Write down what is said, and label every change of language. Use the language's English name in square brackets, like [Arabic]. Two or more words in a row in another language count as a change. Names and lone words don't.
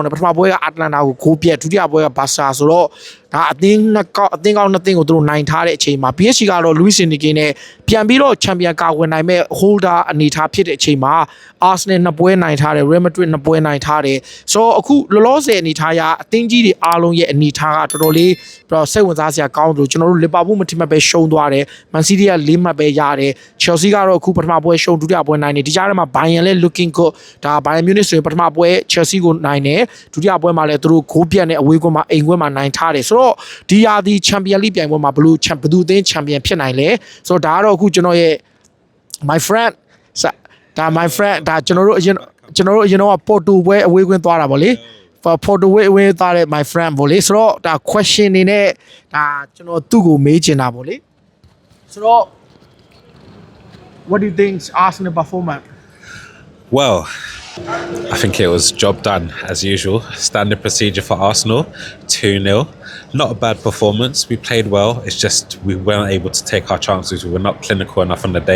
[Burmese] တယ်ပထမပွဲက Atlanta ကိုဂိုးပြတ်ဒုတိယပွဲက Barca ဆိုတော့ဒါအသင်းကောင်းနှစ်သင်းကိုသူတို့နိုင်ထားတဲ့အချိန်မှာ PSG ကတော့ Luis Enrique နဲ့ပြန်ပြီးတော့ champion ကာကွယ်နိုင်မဲ့ holder အနေထားဖြစ်တဲ့အချိန်မှာ Arsenal 2ပွဲနိုင်ထားတယ် Real Madrid 2ပွဲ နိုင်ထားတယ်ဆိုတော့အခုလောလောဆယ်အနေထားရအသင်းကြီးတွေအားလုံးရဲ့အနေထားကတော်တော်လေးစိတ်ဝင်စားစရာကောင်းတယ်ကျွန်တော်တို့ Liverpool မထင်မှတ်ပဲရှုံးသွားတယ် Man City က4မှတ်ပဲရတယ် Chelsea ကတော့အခုပထမပွဲရှုံးဒုတိယပွဲနိုင်တယ်ဒီကြားထဲမှာ Bayern လည်း [English] looking good [Burmese] ဒါ Bayern Munich ဆိုရင်ပထမပွဲ Chelsea ကိုနိုင်တယ်ဒုတိယပွဲမှာလည်းသူတို့ဂိုးပြတ်နဲ့အဝေးကွင်းမှာအိမ်ကွင်းမှာနိုင်ထားတယ်ဆိုတော့ဒီရာသီ Champion League ပြိုင်ပွဲမှာဘယ်သူအသင်း champion ဖြစ်နိုင်လဲဆိုတော့ဒါကတော့အခုကျွန်တော်ရဲ့ [English] my friend [Burmese] ဒါ [English] my friend [Burmese] ဒါကျွန်တော်တို့အရင်တော့ Porto ပွဲအဝေးကွင်းသွားတာဗောလေ Porto ပွဲအဝေးသွားတဲ့ [English] my friend [Burmese] ဗောလေဆိုတော့ဒါ question နေနဲ့ဒါကျွန်တော်သူ့ကိုမေးချင်တာဗောလေဆိုတော့ [English] what do you think Arsenal performance Well, I think it was job done as usual. Standard procedure for Arsenal, 2-0. Not a bad performance. We played well. It's just we weren't able to take our chances. We were not clinical enough on the day.